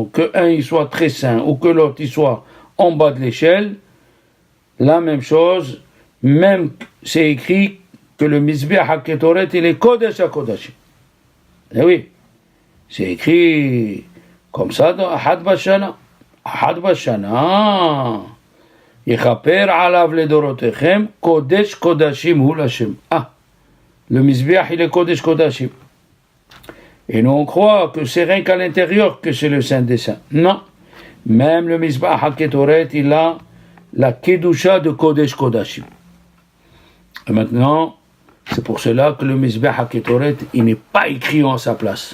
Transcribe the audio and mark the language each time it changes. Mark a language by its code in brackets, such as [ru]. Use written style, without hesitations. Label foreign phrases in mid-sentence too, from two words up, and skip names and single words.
[fr] Que un, il soit très saint, ou que l'autre, il soit en bas de l'échelle, la même chose, même c'est écrit que le [he] מזבח הקטורת, [fr] il est [he] קודש הקודשים. [fr] Eh oui, c'est écrit comme ça dans [he] אחת בשנה. אחת בשנה. יכפר עליו לדורותיכם קודש קודשים הוא לה. [fr] Ah, le Mizbeach, il est [he] קודש קודשים. [fr] Et nous on croit que c'est rien qu'à l'intérieur que c'est le Saint des Saints. Non. Même le [he] מזבח הקטורת, [fr] il a la Kedusha de [he] קודש קודשים. [fr] Et maintenant, c'est pour cela que le [he] מזבח הקטורת, [fr] il n'est pas écrit en sa place.